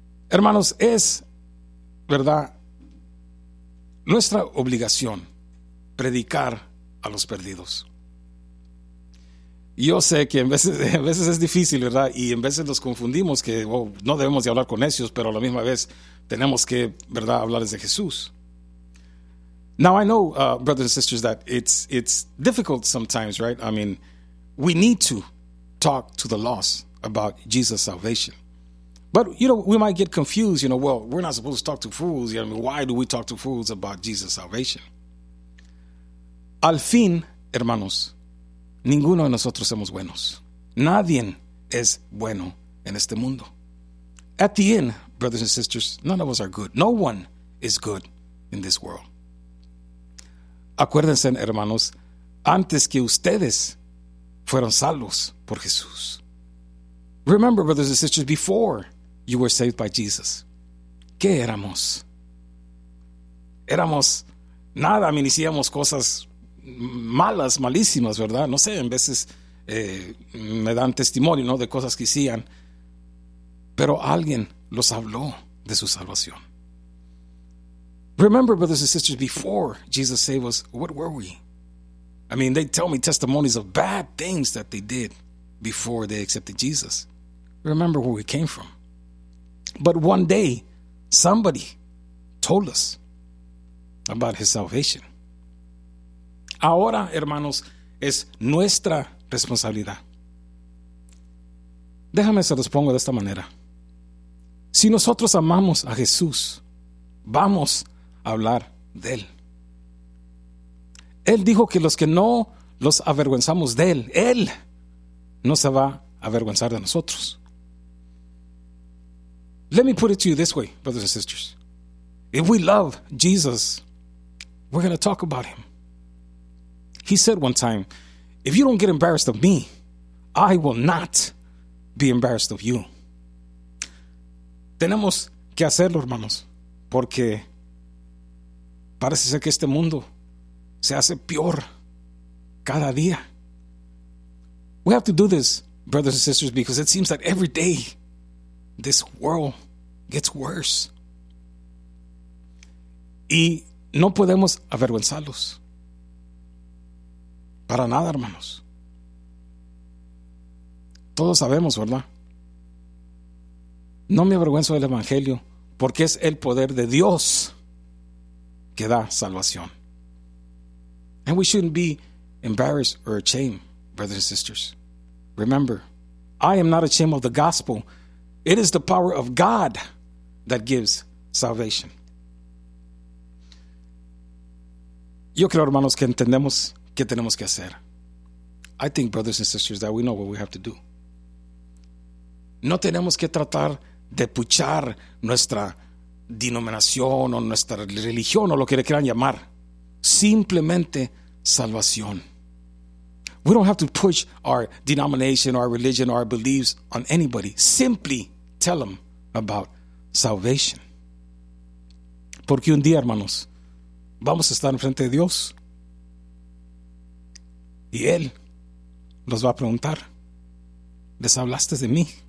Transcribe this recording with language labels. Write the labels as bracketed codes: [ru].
[es] Hermanos, es verdad nuestra obligación predicar a los perdidos. Yo sé que en veces es difícil, ¿verdad? Y en veces nos confundimos que no debemos de hablar con necios, pero a la misma vez tenemos que, ¿verdad?, hablarles de Jesús. [en] Now I know, brothers and sisters, that it's difficult sometimes, right? I mean, we need to talk to the lost about Jesus' salvation. But, you know, we might get confused, you know, well, we're not supposed to talk to fools. You know, I mean, why do we talk to fools about Jesus' salvation? [es] Al fin, hermanos, ninguno de nosotros somos buenos. Nadie es bueno en este mundo. [en] At the end, brothers and sisters, none of us are good. No one is good in this world. [es] Acuérdense, hermanos, antes que ustedes fueron salvos por Jesús. [en] Remember, brothers and sisters, before you were saved by Jesus, [es] ¿qué éramos? Éramos nada, [en] I mean, [es] hacíamos cosas malas, malísimas, ¿verdad? No sé, en veces me dan testimonio, ¿no?, de cosas que hacían, pero alguien los habló de su salvación. [en] Remember, brothers and sisters, before Jesus saved us, what were we? I mean, they tell me testimonies of bad things that they did before they accepted Jesus. Remember where we came from. But one day, somebody told us about his salvation. [es] Ahora, hermanos, es nuestra responsabilidad. Déjame se los pongo de esta manera. Si nosotros amamos a Jesús, vamos a hablar de él. Él dijo que los que no los avergonzamos de él, él no se va a avergonzar de nosotros. [en] Let me put it to you this way, brothers and sisters. If we love Jesus, we're going to talk about him. He said one time, if you don't get embarrassed of me, I will not be embarrassed of you. [es] Tenemos que hacerlo, hermanos, porque parece ser que este mundo se hace peor cada día. [en] We have to do this, brothers and sisters, because it seems that every day this world gets worse. [es] Y no podemos avergonzarlos. Para nada, hermanos. Todos sabemos, ¿verdad? No me avergüenzo del Evangelio, porque es el poder de Dios que da salvación. [en] And we shouldn't be embarrassed or ashamed, brothers and sisters. Remember, I am not ashamed of the gospel. It is the power of God that gives salvation. [es] Yo creo, hermanos, que entendemos qué tenemos que hacer. [en] I think, brothers and sisters, that we know what we have to do. [es] No tenemos que tratar de puchar nuestra denominación o nuestra religión o lo que le quieran llamar. Simplemente salvación. [en] We don't have to push our denomination, our religion, our beliefs on anybody. Simply tell them about salvation. [es] Porque un día, hermanos, vamos a estar enfrente de Dios y Él nos va a preguntar, ¿les hablaste de mí?